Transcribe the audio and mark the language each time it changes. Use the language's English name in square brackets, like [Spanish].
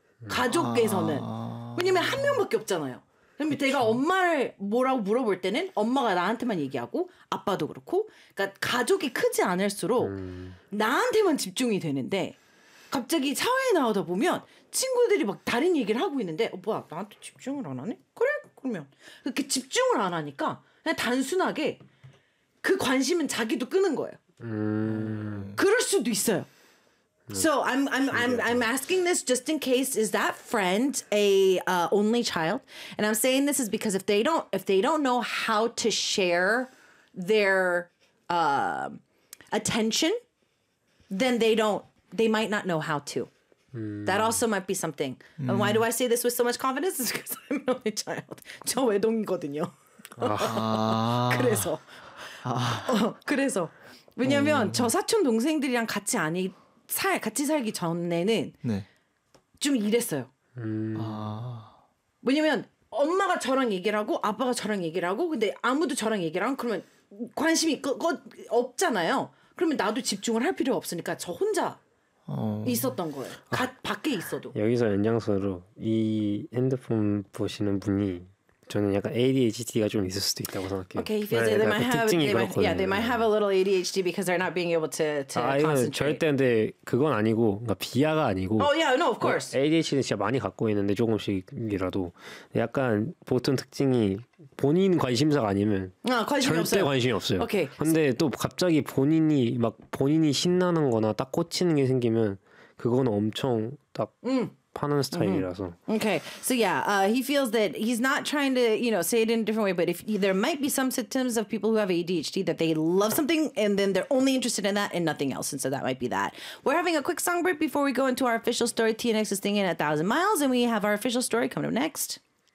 [Korean] 가족에서는 왜냐면 한 명밖에 없잖아요. 그럼 내가 엄마를 뭐라고 물어볼 때는 엄마가 나한테만 얘기하고 아빠도 그렇고 그러니까 가족이 크지 않을수록 나한테만 집중이 되는데 갑자기 사회에 나오다 보면 친구들이 막 다른 얘기를 하고 있는데 뭐야 나한테 집중을 안 하네? 그래 그러면 그렇게 집중을 안 하니까 그냥 단순하게 그 관심은 자기도 끄는 거예요. 그럴 수도 있어요. [English] So I'm asking this just in case, is that friend a only child? And I'm saying this is because if they don't know how to share their attention, then they might not know how to. That also might be something. And why do I say this with so much confidence? It's because I'm an only child. [Korean] 저 외동이거든요. 그래서 그래서 왜냐면 저 사촌 동생들이랑 같이 아니 같이 살기 전에는 네. 좀 이랬어요. 왜냐면 엄마가 저랑 얘기를 하고 아빠가 저랑 얘기를 하고 근데 아무도 저랑 얘기를 하면 그러면 관심이 없잖아요. 그러면 나도 집중을 할 필요가 없으니까 저 혼자 있었던 거예요. 밖에 있어도. 여기서 연장선으로 이 핸드폰 보시는 분이 저는 약간 ADHD가 좀 있을 수도 있다고 생각해요. [English] Okay, if they might have, they might have a little ADHD because they're not being able to concentrate. [Korean] 절대 근데 그건 아니고, 그러니까 비하가 아니고. [English] Oh yeah, no, of course. [Korean] ADHD는 진짜 많이 갖고 있는데 조금씩이라도 약간 보통 특징이 본인 관심사가 아니면 관심이 없어요. Okay. 근데 또 갑자기 본인이 신나는거나 딱 꽂히는 게 생기면 그건 엄청 딱. 파는 스타일이라서. Mm-hmm. [English] Okay, so yeah, he feels that he's not trying to, you know, say it in a different way, but if there might be some symptoms of people who have ADHD that they love something and then they're only interested in that and nothing else, and so that might be that. We're having a quick song break before we go into our official story. TNX is singing 1,000 miles, and we have our official story coming up next.